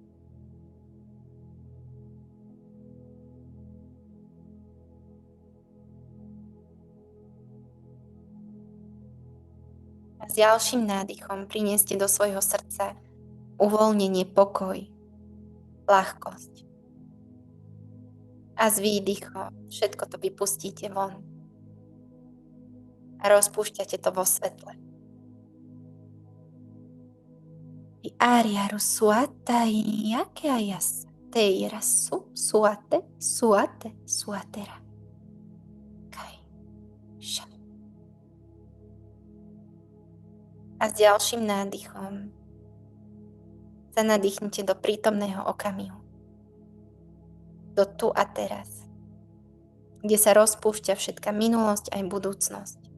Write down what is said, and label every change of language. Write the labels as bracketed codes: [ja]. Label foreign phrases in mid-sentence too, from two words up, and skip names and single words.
[sk] A s ďalším nádychom prinieste do svojho srdca uvoľnenie, pokoj, ľahkosť. A s výdychom všetko to vypustíte von. A rozpúšťate to vo svetle. I ariaru suata i ake ayas. Teira suate, suatera. Kai. Ša. A s ďalším nádychom sa nadýchnite do prítomného okamihu. Do tu a teraz, kde sa rozpúšťa všetká minulosť aj budúcnosť.